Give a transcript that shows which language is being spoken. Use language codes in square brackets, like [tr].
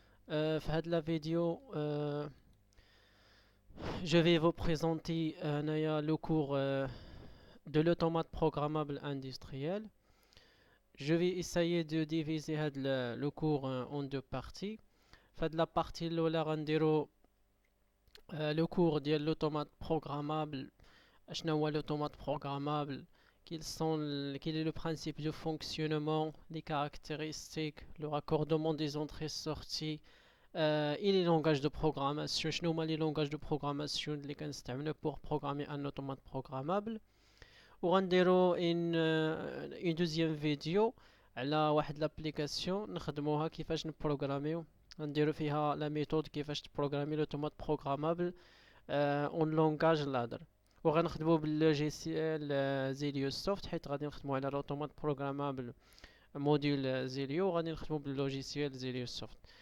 [ar] في هاد [fr] la vidéo, je vais vous présenter le cours de l'automate programmable industriel. Je vais essayer de diviser le cours en deux parties. [ar] في [fr] la partie [ar] الأولى غنديرو [fr] le cours de l'automate programmable. [ar] شنو هو l'automate programmable? [fr] Quel est le principe de fonctionnement, les caractéristiques, le raccordement des entrées-sorties et les langages de programmation. [ar] شنو هما [fr] les langages de programmation [ar] اللي كنستعملو [fr] pour programmer un automate programmable. [ar] وغنديرو [fr] une deuxième vidéo [ar] على واحد [fr] l'application [ar] نخدموها كيفاش نبروغراميو. غنديرو فيها [fr] la méthode [ar] كيفاش تبروغرامي [fr] l'automate programmable en langage ladder. [ar] وغنخدمو باللوجيسيال زيليو سوفت حيت غادي نخدمو على الاوتومات بروغرامابل موديل زيليو وغادي نخدمو باللوجيسيال زيليو سوفت.